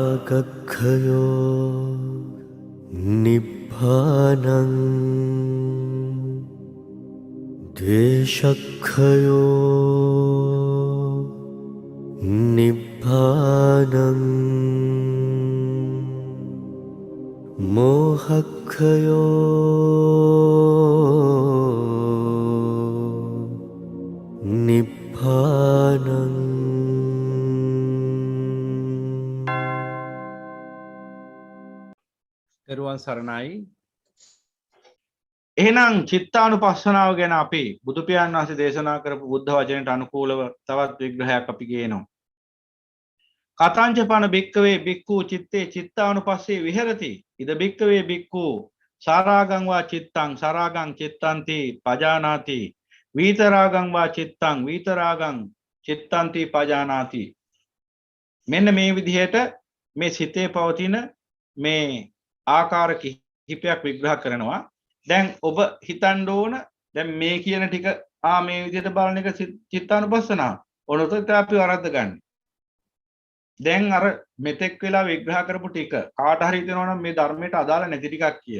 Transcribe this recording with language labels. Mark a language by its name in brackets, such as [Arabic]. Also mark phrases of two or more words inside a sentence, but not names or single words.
[Pali] ඒකක්ඛයෝ නිබ්බානං ද්වේෂක්ඛයෝ නිබ්බානං මෝහක්ඛයෝ නිබ්බානං. [Sinhala] දරුවන් සරණයි. එහෙනම් චිත්තානුපස්සනාව ගැන අපි බුදු පියාණන් වහන්සේ දේශනා කරපු බුද්ධ වචනයට අනුකූලව තවත් විග්‍රහයක් අපි කියනවා. [Pali] කතංචපන බික්කවේ බික්ඛු චිත්තේ චිත්තානුපස්සේ විහෙරති. ඉද බික්කවේ බික්ඛු සාරාගං වා චිත්තං සාරාගං චිත්තන්ති පජානාති. විතරාගං වා චිත්තං විතරාගං චිත්තන්ති පජානාති. [Sinhala] මෙන්න මේ විදිහට මේ සිතේ පවතින මේ ආකාර කිහිපයක් විග්‍රහ කරනවා. දැන් ඔබ හිතන්න ඕන දැන් මේ කියන ටික මේ විදිහට බලන එක චිත්තානුපස්සනාව. ඔනොතත් අපි වරද්ද ගන්න. දැන් අර මෙතෙක් වෙලා විග්‍රහ කරපු ටික කාට හරි හිතෙනවා නම් මේ ධර්මයට අදාළ නැති ටිකක් කියලා.